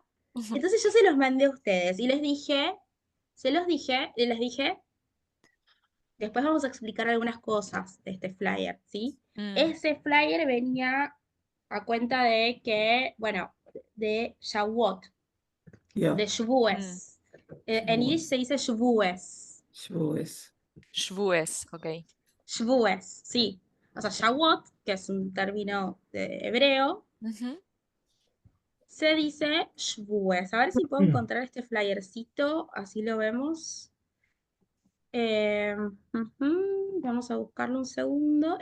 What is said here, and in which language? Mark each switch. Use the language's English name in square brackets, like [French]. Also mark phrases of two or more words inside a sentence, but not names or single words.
[Spanish] Entonces yo se los mandé a ustedes y les dije, después vamos a explicar algunas cosas de este flyer, ¿sí? Ese flyer venía a cuenta de que, bueno, de Shavuot, Yo. de Shavuos. En yiddish se dice Shavuos. Shavuos. Shvues, ok. Shavuos, sí. O sea, Shavuot, que es un término de hebreo, se dice Shavuos. A ver si puedo encontrar este flyercito, así lo vemos. Vamos a buscarlo un segundo.